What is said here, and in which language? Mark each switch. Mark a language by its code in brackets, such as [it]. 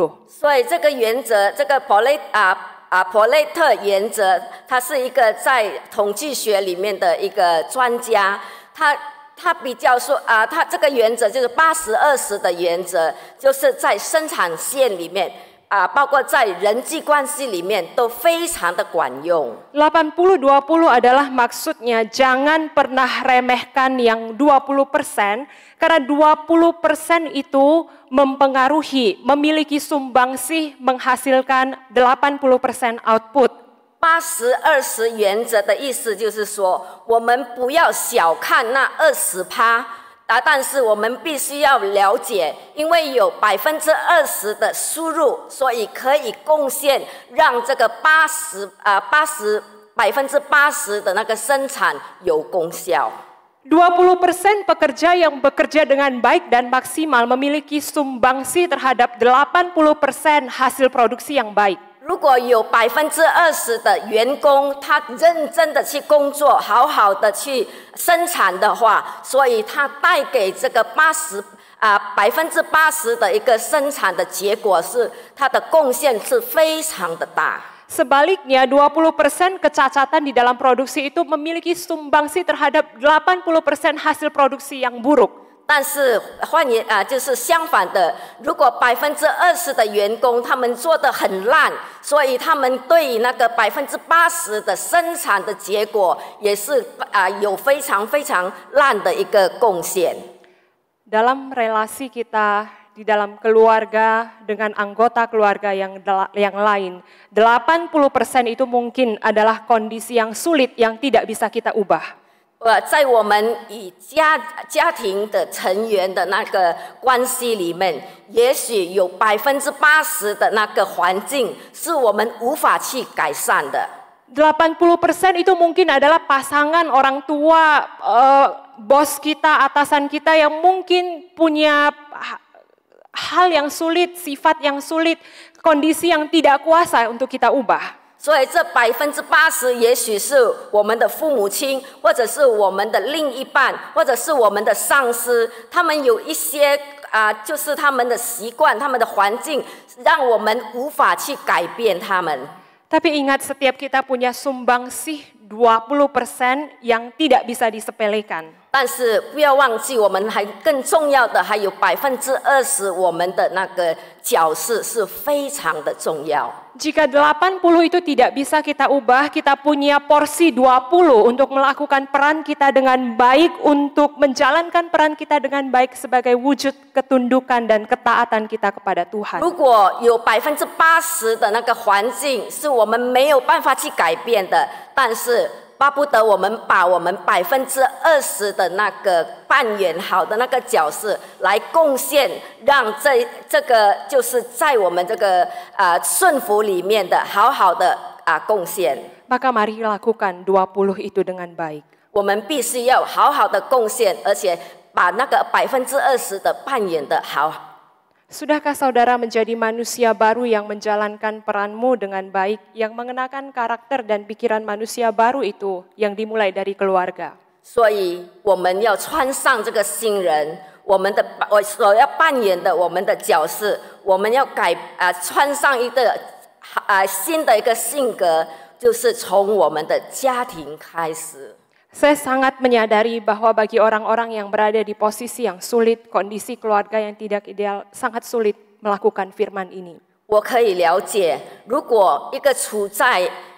[zh] 所以这个原则，这个伯雷特原则，他是一个在统计学里面的一个专家，他比较说他这个原则就是80-20的原则，就是在生产线里面。包括在人际关系里面都非常的管用。 [id] 80-20 adalah maksudnya jangan pernah remehkan yang 20% karena 20% itu mempengaruhi, memiliki sumbangsih menghasilkan 80% output. [zh] 80-20原则的意思就是说，我们不要小看那20%。但是我们必须要了解，因为有20%的输入，所以可以贡献让这个80% 的那个生产有功效。 [id] 20% pekerja yang bekerja dengan baik dan maksimal memiliki sumbangsi terhadap 80% hasil produksi yang baik. [zh] 如果有20%的员工，他认真的去工作，好好的去生产的话，所以他带给这个80% 的一个生产的结果是，它的贡献是非常的大。 [id] Sebaliknya 20% kecacatan di dalam produksi itu memiliki sumbangsi terhadap 80% hasil produksi yang buruk. [zh] 但是就是相反的，如果20%的员工他们做得很烂，所以他们对那个80%的生产的结果也是有非常非常烂的一个贡献。 [id] Dalam relasi kita di dalam keluarga dengan anggota keluarga yang lain, 80% itu mungkin adalah kondisi yang sulit yang tidak bisa kita ubah. [zh] 在我们与家庭的成员的那个关系里面，也许有80%的那个环境是我们无法去改善的。 [id] 80% itu mungkin adalah pasangan, orang tua, bos kita, atasan kita yang mungkin punya hal yang sulit, sifat yang sulit, kondisi yang tidak kuasa untuk kita ubah. [zh] 所以这80%也许是我们的父母亲，或者是我们的另一半，或者是我们的上司，他们有一些就是他们的习惯、他们的环境，让我们无法去改变他们。 [id] Tapi ingat, setiap kita punya sumbangsih 20% yang tidak bisa disepelekan. [zh] 但是不要忘记，我们还更重要的还有20%，我们的那个角色是非常的重要。 [id] Jika 80 itu tidak bisa kita ubah, kita punya porsi 20 untuk melakukan peran kita dengan baik, untuk menjalankan peran kita dengan baik sebagai wujud ketundukan dan ketaatan kita kepada Tuhan. [zh] 如果有80%的那个环境是我们没有办法去改变的，但是巴不得我们把我们20%的那个扮演好的那个角色来贡献，让这个就是在我们这个顺服里面的好好的贡献。 [id] Maka mari lakukan 20 itu dengan baik. [zh] 我们必须要好好的贡献，而且把那个20%的扮演的好。 [id] Sudahkah saudara menjadi manusia baru yang menjalankan peranmu dengan baik, yang mengenakan karakter dan pikiran manusia baru itu yang dimulai dari keluarga? [zh] 所以我们要穿上这个新人，我所要扮演的我们的角色，我们要穿上一个新的一个性格，就是从我们的家庭开始。 [id] Saya sangat menyadari bahwa bagi orang-orang yang berada di posisi yang sulit, kondisi keluarga yang tidak ideal, sangat sulit melakukan firman ini. [zh] 我可以了解，如果一个处在